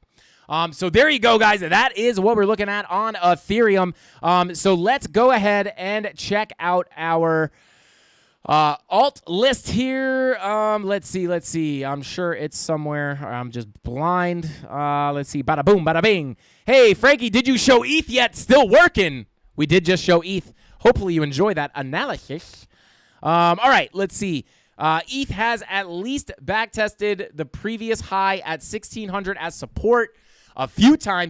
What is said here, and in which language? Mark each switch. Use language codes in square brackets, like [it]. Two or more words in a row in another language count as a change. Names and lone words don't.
[en] So there you go, guys. That is what we're looking at on Ethereum. So let's go ahead and check out our alt list here. Let's see. I'm sure it's somewhere. I'm just blind. Let's see. Bada boom, bada bing. Hey, Frankie, did you show ETH yet? Still working. We did just show ETH. Hopefully you enjoy that analysis. All right, let's see. ETH has at least backtested the previous high at 1,600 as support a few times.